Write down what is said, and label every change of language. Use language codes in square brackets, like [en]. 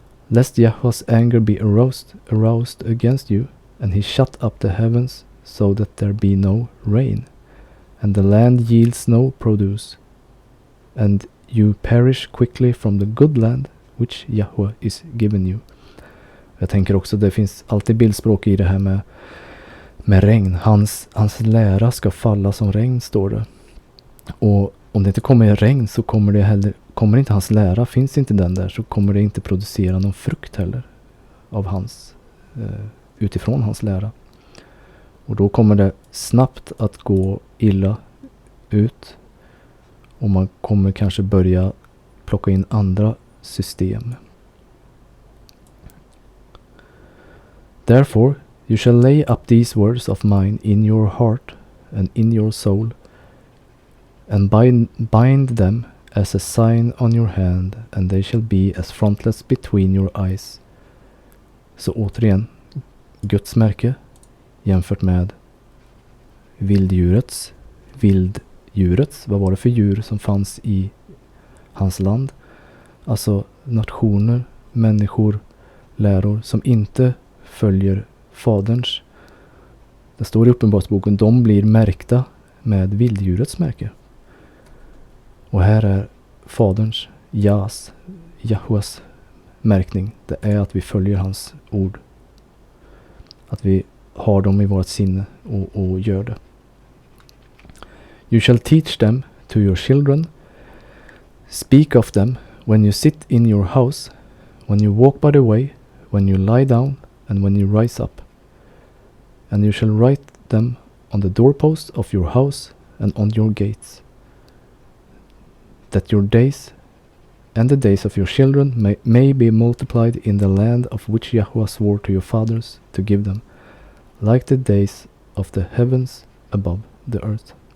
[en] Lest Yahweh's anger be aroused against you, and he shut up the heavens so that there be no rain, and the land yields no produce, and you perish quickly from the good land which Yahweh is given you. [sv] Jag tänker också, det finns alltid bildspråk i det här med regn. Hans lära ska falla som regn, står det. Och om det inte kommer regn så kommer inte hans lära, finns inte den där, så kommer det inte producera någon frukt heller av hans, utifrån hans lära. Och då kommer det snabbt att gå illa ut, och man kommer kanske börja plocka in andra system. [en] Therefore you shall lay up these words of mine in your heart and in your soul, and bind them as a sign on your hand, and they shall be as frontlets between your eyes. [sv] Så återigen, Guds märke jämfört med vilddjurets, vad var det för djur som fanns i hans land? Alltså nationer, människor, läror som inte följer faderns. Det står i Uppenbarelseboken, de blir märkta med vilddjurets märke. Och här är faderns, Jahwas märkning. Det är att vi följer hans ord. Att vi har dem i vårt sinne och gör det. [en] You shall teach them to your children. Speak of them when you sit in your house, when you walk by the way, when you lie down, and when you rise up. And you shall write them on the doorposts of your house and on your gates, that your days and the days of your children may be multiplied in the land of which Yahweh swore to your fathers to give them, like the days of the heavens above the earth.